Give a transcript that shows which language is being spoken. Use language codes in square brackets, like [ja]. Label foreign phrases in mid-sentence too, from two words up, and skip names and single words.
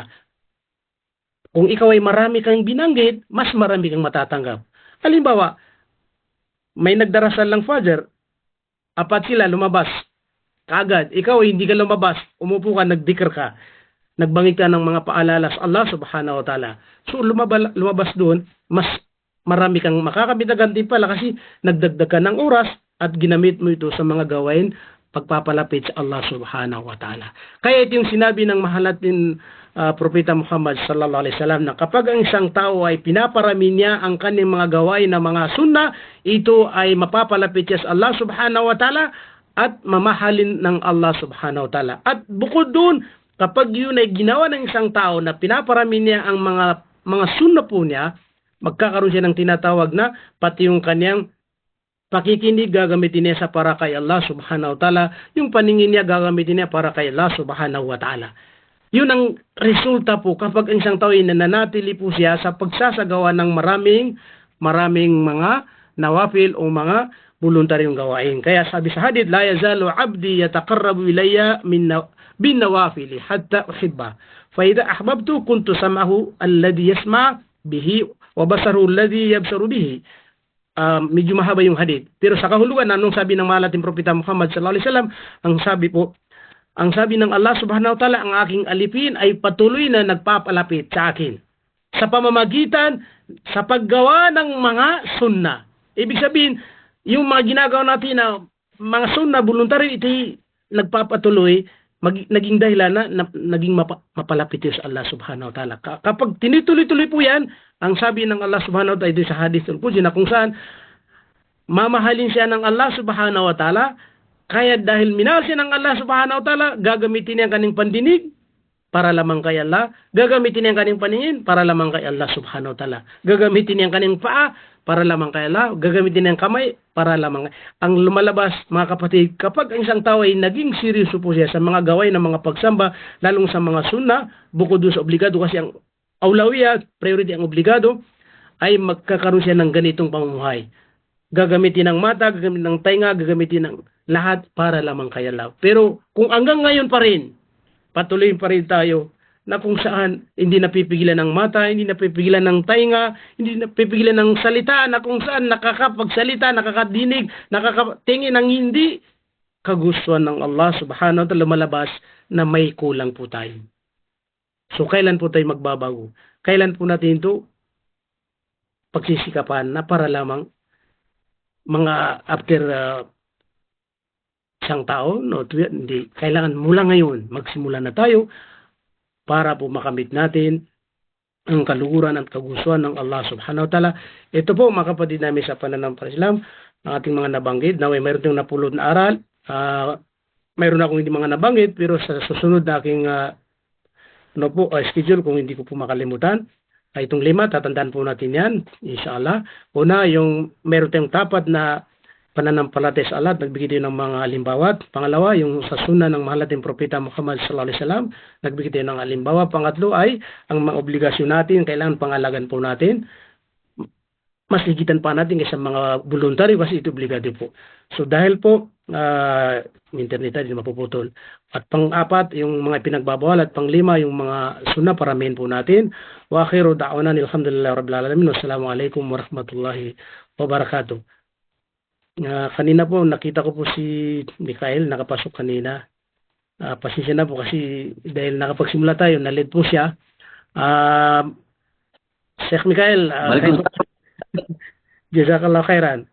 [tl] Kung ikaw ay marami kang binanggit, mas marami kang matatanggap. Halimbawa, may nagdarasal ng Fajr, 4 sila lumabas. Kaagad, ikaw hindi ka lumabas, umupo ka, nagdikr ka, nagbangit ka ng mga paalala sa Allah [ar] سبحانه وتعالى. [tl] So lumabas doon, mas marami kang makakamit na gantimpala kasi nagdagdag ka ng oras at ginamit mo ito sa mga gawain pagpapalapit sa Allah [ar] سبحانه وتعالى. [tl] Kaya ito yung sinabi ng mahal natin Propeta Muhammad [ar] صلى الله عليه وسلم [tl] na kapag ang isang tao ay pinaparami niya ang kanyang mga gawain na mga sunna, ito ay mapapalapit siya sa Allah [ar] سبحانه وتعالى [tl] at mamahalin ng Allah [ar] سبحانه وتعالى. [tl] At bukod doon, kapag yun ay ginawa ng isang tao na pinaparami niya ang mga sunna po niya, magkakaroon siya ng tinatawag na pati yung kanyang pakikinig gagamitin niya sa para kay Allah [ar] سبحانه وتعالى, [tl] yung paningin niya gagamitin niya para kay Allah [ar] سبحانه وتعالى. [tl] Yun ang resulta po kapag ang isang tao ay nananatili po siya sa pagsasagawa ng maraming mga nawafil o mga voluntaryong gawain. [ar] Kaya sabi sa hadith, لا يزال عبدي يتقرب إليّ بالنوافل حتى أحبه. فإذا أحببته كنت سمعه الذي يسمع به وبصره الذي يبصر به. [tl] Medyo mahaba yung hadith. Pero sa kahulugan, anong sabi ng mahal nating Propeta Muhammad [ar] صلى الله عليه وسلم? [tl] Ang sabi ng Allah [ar] سبحانه وتعالى, [tl] ang aking alipin ay patuloy na nagpapalapit sa akin sa pamamagitan sa paggawa ng mga sunna. Ibig sabihin, yung mga ginagawa natin na mga sunna, voluntary, ito nagpapatuloy naging dahilan na naging mapalapit tayo sa Allah [ar] سبحانه وتعالى. [tl] Kapag tinituloy-tuloy po yan, ang sabi ng Allah [ar] سبحانه وتعالى [tl] ito sa [ar] الحديث القدسي [tl] na kung saan mamahalin siya ng Allah [ar] سبحانه وتعالى, [tl] kaya dahil minahal siya ng Allah [ar] سبحانه وتعالى, [tl] gagamitin niya ang kaning pandinig para lamang kay Allah, gagamitin niya ang kaning paningin para lamang kay Allah [ar] سبحانه وتعالى, [tl] gagamitin niya ang kaning paa para lamang kay Allah, gagamitin niya ang kamay para lamang. Ang lumalabas, mga kapatid, kapag ang isang tao ay naging seryoso po siya sa mga gawain ng mga pagsamba, lalong sa mga sunna, bukod doon sa obligado, kasi ang awlawiyat, priority ang obligado, ay magkakaroon siya ng ganitong pamumuhay. Gagamitin ng mata, gagamitin ng tainga, gagamitin ng lahat para lamang kay Allah. Pero kung hanggang ngayon pa rin, patuloy pa rin tayo na kung saan hindi napipigilan ng mata, hindi napipigilan ng tainga, hindi napipigilan ng salita, na kung saan nakakapagsalita, nakakadinig, nakakatingin ng hindi kagustuhan ng Allah [ar] سبحانه وتعالى, [tl] lumalabas na may kulang po tayo. So kailan po tayo magbabago? Kailan po natin ito pagsisikapan na para lamang mga after isang taon, no, hindi, kailangan mula ngayon magsimula na tayo para po makamit natin ang kaluhuran at kagustuhan ng Allah [ar] سبحانه وتعالى. [tl] Ito po mga kapatid namin sa pananampalataya Islam, ang ating mga nabanggit. Mayroon tayong napulot na aral. Mayroon akong hindi mga nabanggit, pero sa susunod na aking schedule, kung hindi ko po makalimutan, itong 5, tatandaan po natin yan, inshallah. Una, yung meron tayong tapat na pananampalataya sa Allah, nagbigay din ng mga halimbawa. Pangalawa, yung sa sunna ng mahal nating propeta Muhammad [ar] صلى الله عليه وسلم, [tl] nagbigay din ng halimbawa. Pangatlo ay ang mga obligasyon natin, kailangan pangalagan po natin. Mas higitan pa natin kaysa mga voluntary kasi ito obligado po. So dahil po internet din mapuputol. At pang-4 yung mga pinagbabawal, at pang-5 yung mga sunna, paramihin po natin. [ar] وآخر دعوانا الحمد لله رب العالمين. والسلام عليكم ورحمة الله وبركاته. [tl] Kanina po nakita ko po si Mikael nakapasok kanina. Pasensya na po kasi dahil nakapagsimula tayo, na-lead po siya. [ar] Sheikh Mikael, jazakallah khairan.